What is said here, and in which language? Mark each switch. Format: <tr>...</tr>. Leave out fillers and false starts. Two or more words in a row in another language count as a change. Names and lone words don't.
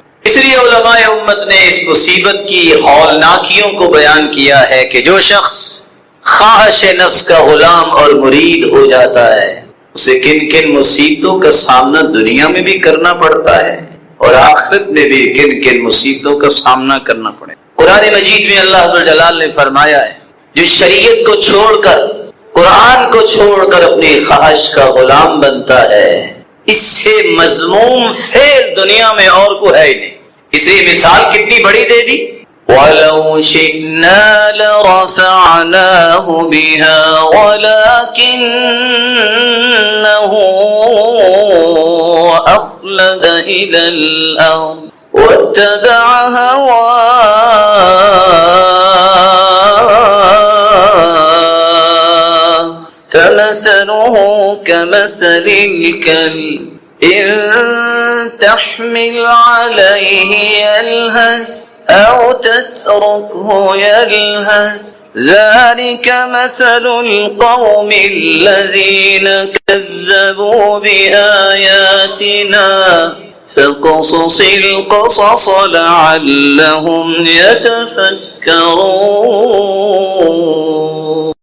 <ur>اس لیے علماء امت نے اس مصیبت کی ہولناکیوں کو بیان کیا ہے کہ جو شخص خواہش نفس کا غلام اور مرید ہو جاتا ہے اسے کن کن مصیبتوں کا سامنا دنیا میں بھی کرنا پڑتا ہے اور آخرت میں بھی کن کن مصیبتوں کا سامنا کرنا پڑے۔ قرآن مجید میں اللہ عز و جلال نے فرمایا ہے جو شریعت کو چھوڑ کر، قرآن کو چھوڑ کر اپنی خواہش کا غلام بنتا ہے، اس سے مذموم فعل دنیا میں اور کو ہے ہی نہیں۔ اسی مثال کتنی بڑی دے دی,</ur> <ar>ولو شئنا لرفعناه بها ولكنه أخلد إلى الأرض واتبع هواه فمثله كمثل الكلب إن تحمل عليه يلهث أو تتركه يلهث ذلك مثل القوم الذين كذبوا بآياتنا فاقصص القصص لعلهم يتفكرون.</ar>